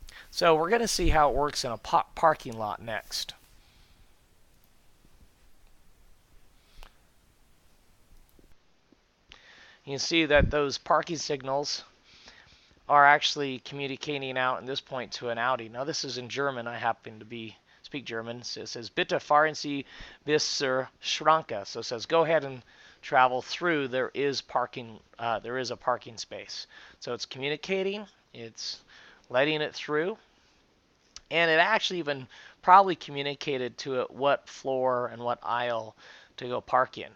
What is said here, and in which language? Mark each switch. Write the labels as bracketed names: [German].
[English] So we're going to see how it works in a parking lot next. You can see that those parking signals are actually communicating out at this point to an Audi. Now this is in German. I happen to speak German. So it says, [German] Bitte fahren Sie bis zur Schranke. [English] So it says, go ahead and travel through. There is parking. There is a parking space. So it's communicating. It's letting it through. And it actually even probably communicated to it what floor and what aisle to go park in.